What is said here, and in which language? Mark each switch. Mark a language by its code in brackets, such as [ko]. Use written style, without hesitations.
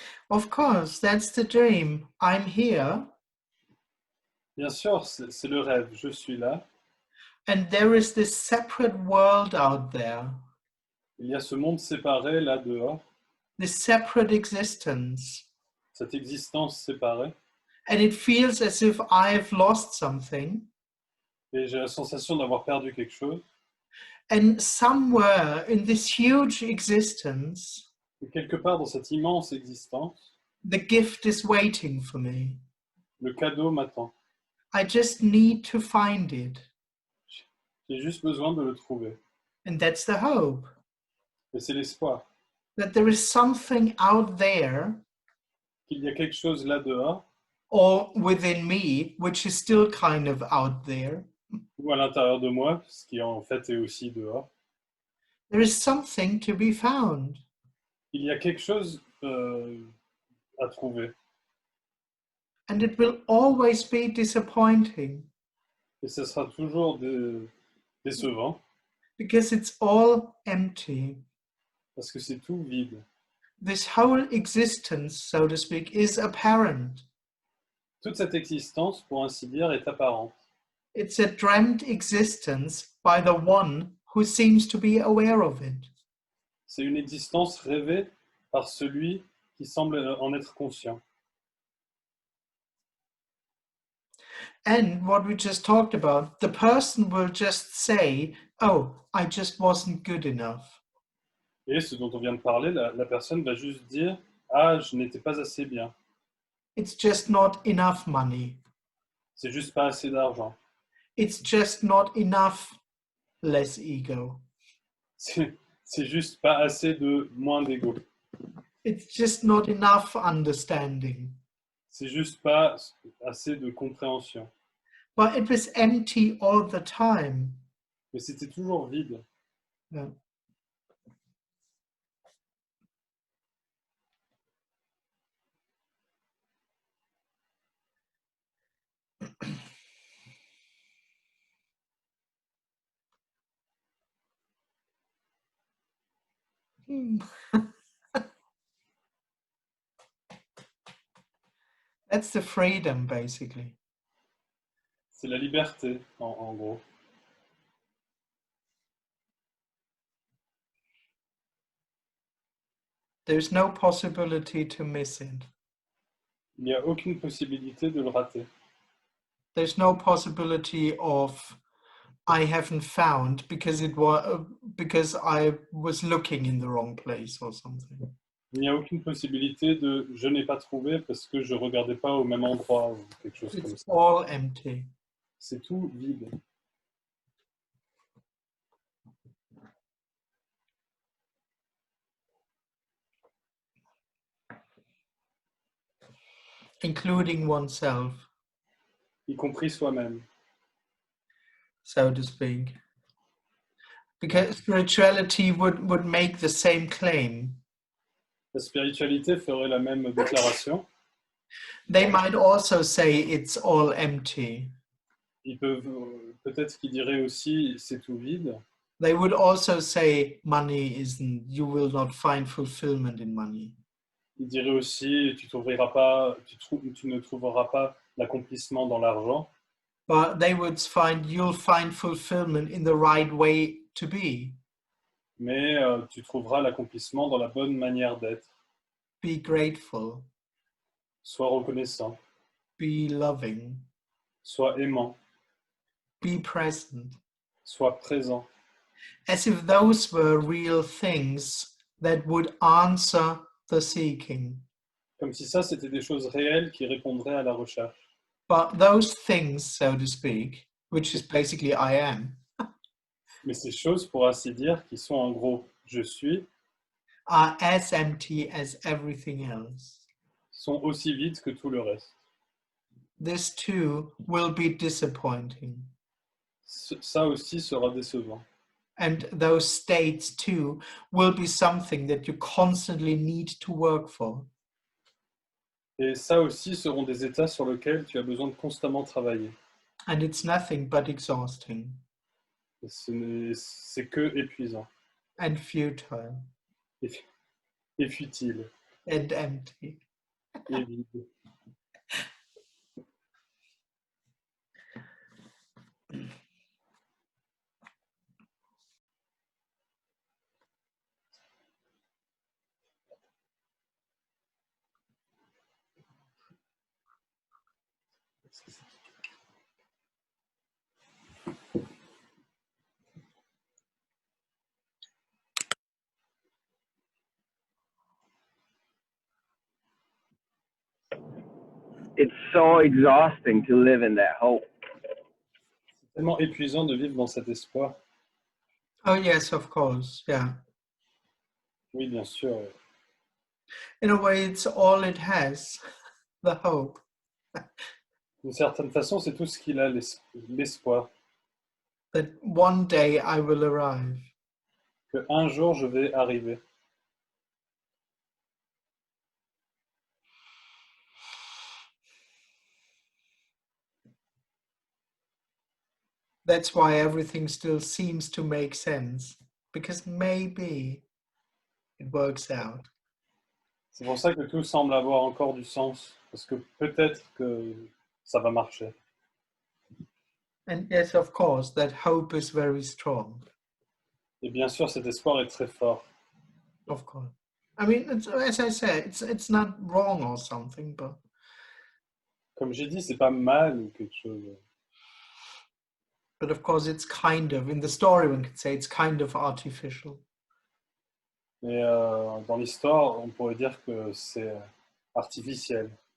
[en] Of course, that's the dream. I'm here. [fr] Bien sûr, c'est le rêve. Je suis là. [en] And there is this separate world out there. [fr] Il y a ce monde séparé là dehors. [en] This separate existence. [fr] Cette existence séparée. [en] And it feels as if I've lost something. [fr] Et j'ai la sensation d'avoir perdu quelque chose. [en] And somewhere in this huge existence, [fr] Et quelque part dans cette immense existence, [en] the gift is waiting for me. [fr] le cadeau m'attend. [en] I just need to find it. [fr] J'ai juste besoin de le trouver. [en] And that's the hope. [fr] Et c'est l'espoir. [en] That there is something out there [fr] Qu'il y a quelque chose là dehors, [en] or within me, which is still kind of out there. [fr] ou à l'intérieur de moi, ce qui en fait est aussi dehors. [en] There is something to be found. [fr] Il y a quelque chose à trouver. [en] And it will always be disappointing. [fr] Et ce sera toujours décevant, [en] Because it's all empty. [fr] parce que c'est tout vide. [en] This whole existence, so to speak, is apparent. [fr] Toute cette existence, pour ainsi dire, est apparente. [en] It's a dreamt existence by the one who seems to be aware of it. [fr] C'est une existence rêvée par celui qui semble en être conscient. [en] And what we just talked about, the person will just say, oh, I just wasn't good enough. [fr] Et ce dont on vient de parler, la personne va juste dire « Ah, je n'étais pas assez bien. [en] It's just not enough money. [fr] C'est juste pas assez d'argent. [en] It's just not enough less ego. [fr] C'est juste pas assez de moins d'ego. [en] It's just not enough understanding. [fr] C'est juste pas assez de compréhension. [en] But it was empty all the time. [fr] Mais c'était toujours vide. [en] Yeah. That's the freedom, basically. [fr] C'est la liberté, en gros. [en] There's no possibility to miss it. [fr] Il n'y a aucune possibilité de le rater. [en] There's no possibility of I haven't found because because I was looking in the wrong place or something. [fr] Il n'y a aucune possibilité de je n'ai pas trouvé parce que je regardais pas au même endroit ou quelque chose comme [en] It's [fr] ça. [en] all empty. [fr] C'est tout vide. [en] Including oneself, [fr] Y compris soi-même. [en] so to speak. Because spirituality would make the same claim. [fr] La spiritualité ferait la même déclaration. [en] They might also say it's all empty. [fr] Ils peuvent, peut-être qu'ils diraient aussi c'est tout vide. [en] They would also say money isn't, you will not find fulfillment in money. [fr] Ils diraient aussi tu ne trouveras pas l'accomplissement dans l'argent. [en] But they would find, you'll find fulfillment in the right way to be. [fr] Mais tu trouveras l'accomplissement dans la bonne manière d'être. [en] Be grateful, [fr] Sois reconnaissant, [en] be loving, [fr] sois aimant, [en] be present. [fr] sois présent. [en] As if those were real things that would answer the seeking. [fr] Comme si ça, c'était des choses réelles qui répondraient à la recherche. [en] But those things, so to speak, which is basically I am, [fr] Mais ces choses, pour ainsi dire, qui sont en gros « je suis », [en] are as empty as everything else. [fr] sont aussi vides que tout le reste. [en] This too will be disappointing. [fr] Ça aussi sera décevant. [en] And those states too will be something that you constantly need to work for. [fr] Et ça aussi seront des états sur lesquels tu as besoin de constamment travailler. [en] And it's nothing but exhausting [fr] Et c'est que épuisant [en] and futile [fr] et futile [en] and empty. [fr] et vide. [en] It's so exhausting to live in that hope. [fr] C'est tellement épuisant de vivre dans cet espoir. [en] Oh yes, of course, yeah. [fr] Oui, bien sûr. [en] In a way, it's all it has, the hope. [fr] D'une certaine façon, c'est tout ce qu'il a, l'espoir. [en] That one day I will arrive. [fr] Que un jour, je vais arriver. [en] That's why everything still seems to make sense, because maybe it works out. [fr] C'est pour ça que tout semble avoir encore du sens, parce que peut-être que ça va marcher. [en] And yes, of course, that hope is very strong. [fr] Et bien sûr, cet espoir est très fort. [en] Of course. I mean, as I said, it's not wrong or something, but [fr] Comme j'ai dit, c'est pas mal ou quelque chose. [en] of course it's kind of, in the story one could say it's kind of artificial. [fr] Mais dans l'histoire, on pourrait dire que c'est artificiel.